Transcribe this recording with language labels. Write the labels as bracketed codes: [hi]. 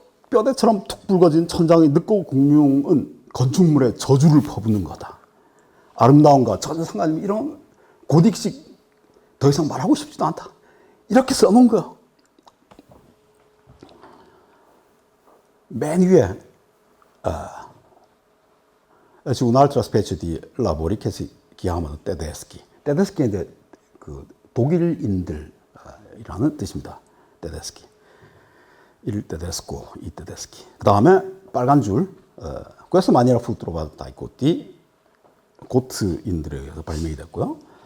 [ko] 뼈대처럼 툭 붉어진 천장의 늑고 공룡은 건축물에 저주를 퍼붓는 거다. 아름다움과 전혀 상관없는 이런 고딕식 더 이상 말하고 싶지도 않다. 이렇게 써놓은 거야. 맨 위에 [it] un'altra specie di lavori che si chiamano tedeschi. [ko] 테데스키는 그 독일인들이라는 뜻입니다. 테데스키. 일 테데스코, 이 테데스키. 그 다음에 빨간 줄, [it] questo maniera fu trovata dai Gotti, [ko] 고트인들에 의해서 발명이 됐고요.